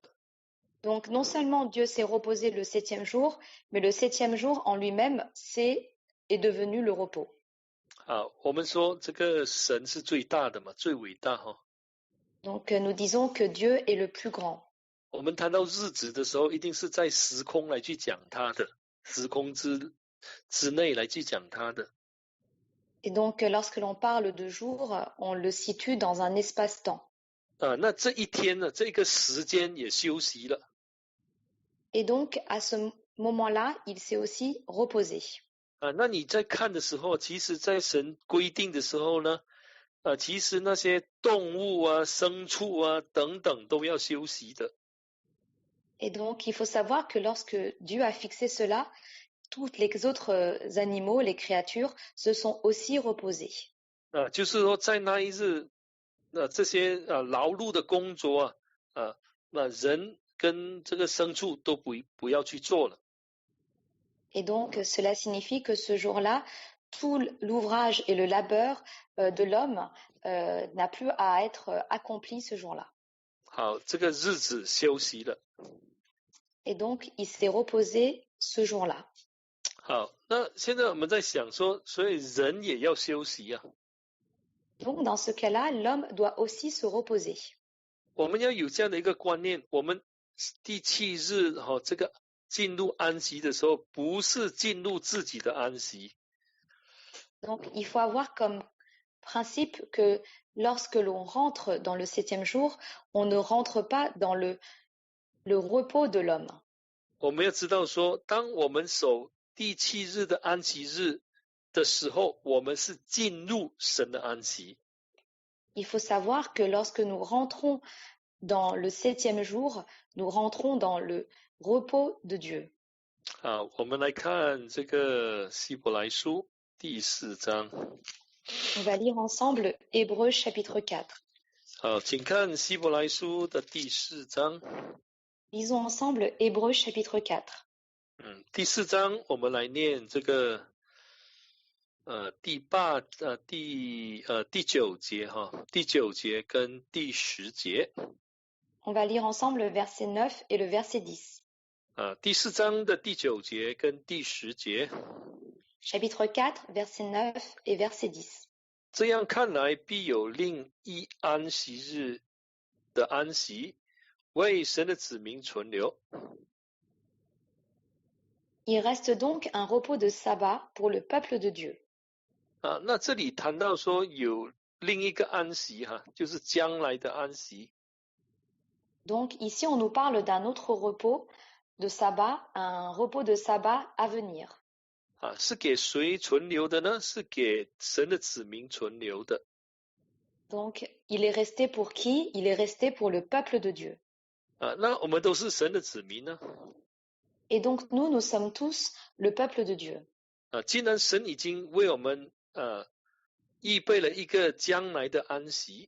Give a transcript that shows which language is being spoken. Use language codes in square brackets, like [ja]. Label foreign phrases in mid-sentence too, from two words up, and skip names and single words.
[fr] Donc, non seulement Dieu s'est reposé le 7e jour, mais le 7e jour en lui-même est devenu le repos. [zh] 我们说这个神是最大的嘛，最伟大哈。 [fr] Donc, nous disons que Dieu est le plus grand. [zh] 我们谈到日子的时候，一定是在时空来去讲它的，时空之内来去讲它的。 [fr] Et donc, lorsque l'on parle de jour, on le situe dans un espace-temps. [zh] 那这一天呢，这个时间也休息了。 [fr] Et donc, à ce moment-là, il s'est aussi reposé. [zh] 那你在看的时候，其实在神规定的时候呢，其实那些动物啊、牲畜啊等等都要休息的。 [fr] Et donc, il faut savoir que lorsque Dieu a fixé cela, tous les autres animaux, les créatures, se sont aussi reposés. [zh] 就是说在那一日，这些劳碌的工作那人跟这个牲畜都不要去做了。 [fr] Et donc, cela signifie que ce jour-là, tout l'ouvrage et le labeur de l'homme n'a plus à être accompli ce jour-là. [zh] 好，这个日子休息了。 [fr] Et donc, il s'est reposé ce jour-là. [zh] 好，那现在我们在想说，所以人也要休息啊。 [fr] Donc, dans ce cas-là, l'homme doit aussi se reposer. [zh] 我们要有这样的一个观念，我们第7日这个进入安息的时候，不是进入自己的安息。 [fr] Donc, il faut avoir comme principe que lorsque l'on rentre dans le 7e jour, on ne rentre pas dans le repos de l'homme. [zh] 我们要知道说，当我们守第7日的安息日的时候，我们是进入神的安息。 [fr] Il faut savoir que lorsque nous rentrons dans le 7e jour, nous rentrons dans le repos de Dieu. [zh] 好，我们来看这个希伯来书第4章。 [fr] On va lire ensemble Hébreux chapitre 4. [zh] 好，请看希伯来书的第4章。 [fr] Lisons ensemble Hébreux chapitre 4. [zh] 第4章我们来念这个第9节哈，第9节跟第10节。 [fr] On va lire ensemble le verset 9 et le verset 10. [zh] 第4章的第9节跟第10节。 [fr] Chapitre 4, verset 9 et verset 10. [zh] 这样看来，必有另一安息日的安息，为神的子民存留。 [fr] Il reste donc un repos de sabbat pour le peuple de Dieu. [zh] 那这里谈到说有另一个安息就是将来的安息。 [fr] Donc ici, on nous parle d'un autre repos de sabbat, un repos de sabbat à venir. [zh] 是给谁存留的呢？是给神的子民存留的。 [fr] Donc, il est resté pour qui? Il est resté pour le peuple de Dieu. [zh] 那我们都是神的子民呢。 [fr] Et donc, nous sommes tous le peuple de Dieu. [zh] 既然神已经为我们预备了一个将来的安息。